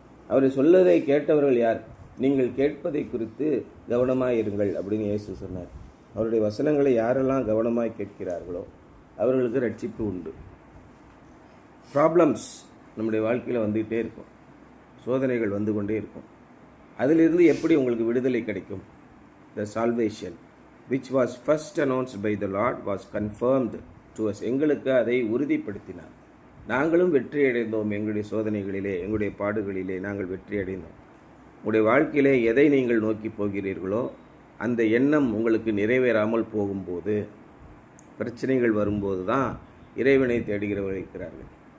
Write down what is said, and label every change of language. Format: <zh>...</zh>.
<ta>அவர் சொல்லதை கேட்டவர்கள் யார்? நீங்கள் கேட்பதை குறித்து கவனமாக இருங்கள் அப்படின்னு இயேசு சொன்னார். அவருடைய வசனங்களை யாரெல்லாம் கவனமாக கேட்கிறார்களோ அவர்களுக்கு ரட்சிப்பு உண்டு. ப்ராப்ளம்ஸ் நம்முடைய வாழ்க்கையில் வந்துக்கிட்டே இருக்கும், சோதனைகள் வந்து கொண்டே இருக்கும். அதிலிருந்து எப்படி உங்களுக்கு விடுதலை கிடைக்கும்?</ta> <en>The salvation which was first announced by the Lord was confirmed to us.</en> <ta>எங்களுக்கு அதை உறுதிப்படுத்தினார். நாங்களும் வெற்றி அடைந்தோம். எங்களுடைய சோதனைகளிலே, எங்களுடைய பாடுகளிலே நாங்கள் வெற்றி அடைந்தோம். உங்களுடைய வாழ்க்கையிலே எதை நீங்கள் நோக்கி போகிறீர்களோ அந்த எண்ணம் உங்களுக்கு நிறைவேறாமல் போகும்போது, பிரச்சனைகள் வரும்போது தான் இறைவனை தேடுகிறவர்கள் இருக்கிறார்கள்.</ta>